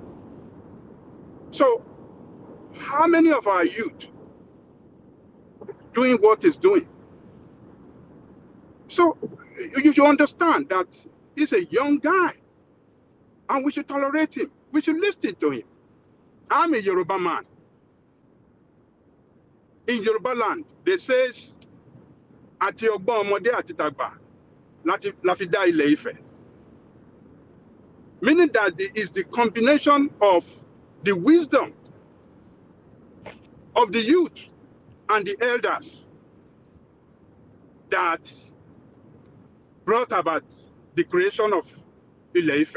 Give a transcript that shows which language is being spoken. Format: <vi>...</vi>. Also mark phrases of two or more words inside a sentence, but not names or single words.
<en>So, how many of our youth doing what he's doing? So, you should understand that he's a young guy, and we should tolerate him. We should listen to him. I'm a Yoruba man. In Yoruba land, they say,</en> <yo>"Ati ogbo omode ati tagba, la fi da ile Ife."</yo> <en>Meaning that it is the combination of the wisdom of the youth and the elders that brought about the creation of Ile Ife.</en>